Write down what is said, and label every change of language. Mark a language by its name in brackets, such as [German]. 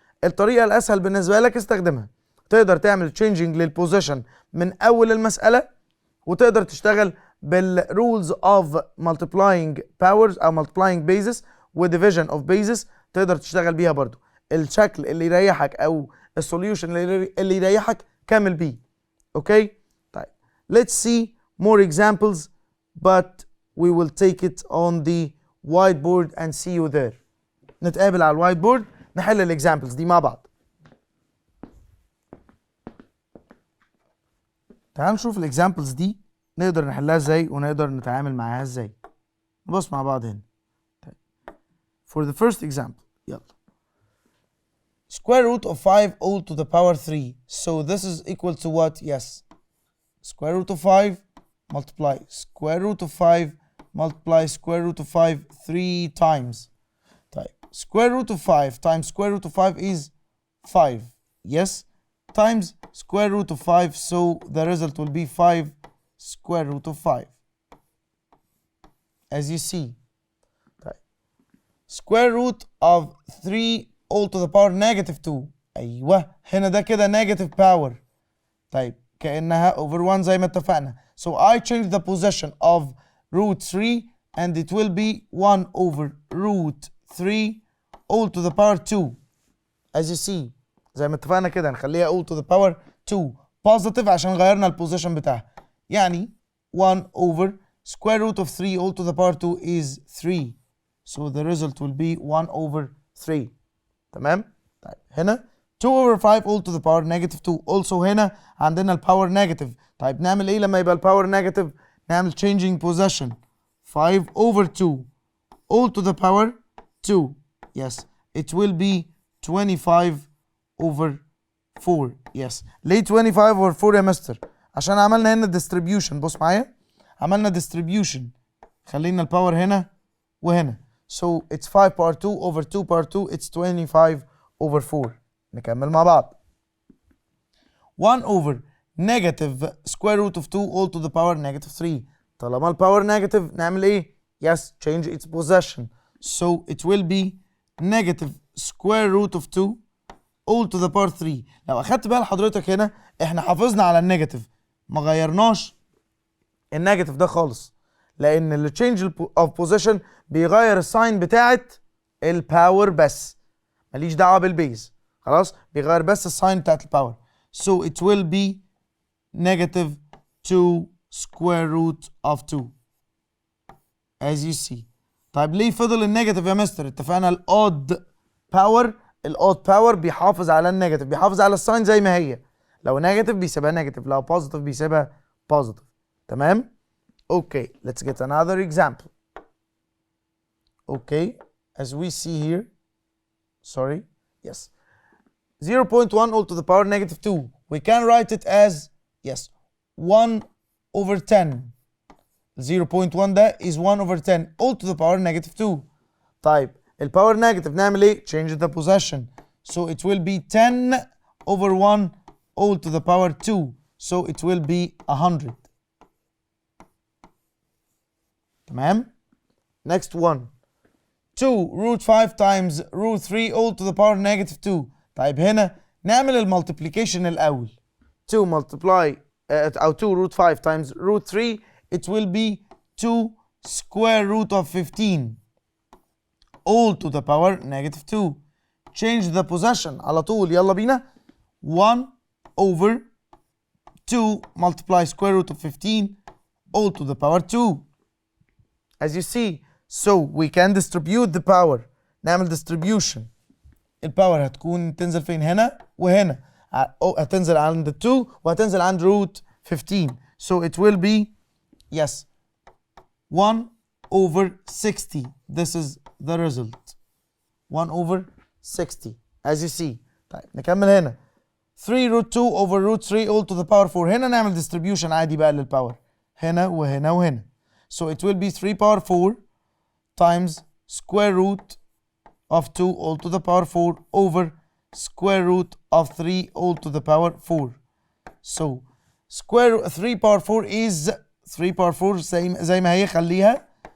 [Arabic] الطريقة الأسهل بالنسبة لك استخدمها تقدر تعمل changing للبوزيشن من أول المسألة وتقدر تشتغل بال [English] rules of multiplying powers [Arabic] أو [English] multiplying bases [Arabic] و [English] division of bases [Arabic] تقدر تشتغل بيها برضو. الشكل اللي يريحك أو السوليوشن اللي يريحك كمل بيه. اوكي طيب [English] let's see more examples but we will take it on the whiteboard and see you there. [Arabic] نتقابل على الوايت بورد نحل الاكزامبلز دي مع بعض. تعالوا نشوف الاكزامبلز دي نقدر نحلها ازاي ونقدر نتعامل معاها ازاي. نبص مع بعض هنا. طيب. [English] For the first example يلا. Square root of 5 all to the power 3. So this is equal to what? Yes. Square root of 5 multiply square root of 5 multiply square root of 5 3 times. Type square root of 5 times square root of 5 is 5. Yes. Times square root of 5. So the result will be 5 square root of 5. As you see. Type square root of 3 all to the power negative 2. [Arabic] أيوه هنا ده كده [English] negative power. [Arabic] طيب كأنها over 1 زي ما اتفقنا. [English] So I change the position of root 3 and it will be 1 over root 3 all to the power 2. As you see [Arabic] زي ما اتفقنا كده نخليها [English] all to the power 2 positive [Arabic] عشان غيرنا البوزيشن بتاعها. [English] يعني 1 over square root of 3 all to the power 2 is 3. So the result will be 1 over 3. [Arabic] تمام؟ طيب هنا [English] 2 over 5 all to the power negative 2. [Arabic] Also هنا عندنا الباور negative. طيب نعمل ايه لما يبقى الباور negative؟ نعمل [English] changing position 5 over 2 all to the power 2. Yes. It will be 25 over 4. Yes. [Arabic] ليه [English] 25 over 4 [Arabic] يا مستر؟ عشان عملنا هنا distribution. بص معايا، عملنا distribution، خلينا الباور هنا وهنا. [English] So it's 5 power 2 over 2 power 2 it's 25 over 4. [Arabic] نكمل مع بعض. [English] 1 over negative square root of 2 all to the power negative 3. [Arabic] طالما الباور negative نعمل ايه؟ [English] Yes, change its possession. So it will be negative square root of 2 all to the power 3. [Arabic] لو اخدت بال حضرتك هنا احنا حافظنا على النيجاتيف، ما غيرناش النيجاتيف ده خالص، لان ال change of position بيغير الساين بتاعت الباور بس، ماليش دعوه بالبيز. خلاص، بيغير بس الساين بتاعت الباور. So it will be negative 2 square root of 2 as you see. طيب ليه فضل النيجاتيف يا مستر؟ اتفقنا الاود باور، الاود باور بيحافظ على النيجاتيف، بيحافظ على الساين زي ما هي. لو نيجاتيف بيسيبها نيجاتيف، لو بوزيتيف بيسيبها بوزيتيف. تمام؟ [English] Okay, let's get another example. Okay, as we see here, sorry, yes, 0.1 all to the power negative 2. We can write it as, yes, 1 over 10. 0.1 ده is 1 over 10 all to the power negative 2. [Arabic] طيب الباور نيجاتيف نعمل ايه؟ [English] Change the possession. So it will be 10 over 1 all to the power 2. So it will be 100. تمام؟ Next one. 2 root 5 times root 3 all to the power negative 2. [Arabic] طيب هنا نعمل المالتيبليكيشن الأول. [English] 2 multiply أو 2 root 5 times root 3 it will be 2 square root of 15 all to the power negative 2. Change the possession [Arabic] على طول، يلا بينا. [English] 1 over 2 multiply square root of 15 all to the power 2. As you see, so we can distribute the power. [Arabic] نعمل [English] distribution. [Arabic] الباور هتكون تنزل فين؟ هنا وهنا. هتنزل عند 2 وهتنزل عند root 15. [English] So it will be, yes, 1 over 60. This is the result. 1 over 60 as you see. [Arabic] طيب نكمل هنا. [English] 3 root 2 over root 3 all to the power 4. [Arabic] هنا نعمل distribution عادي بقى للباور. هنا وهنا وهنا. [English] So it will be 3 power 4 times square root of 2 all to the power 4 over square root of 3 all to the power 4. So square 3 power 4 is 3 power 4 [Arabic] زي ما هي خليها.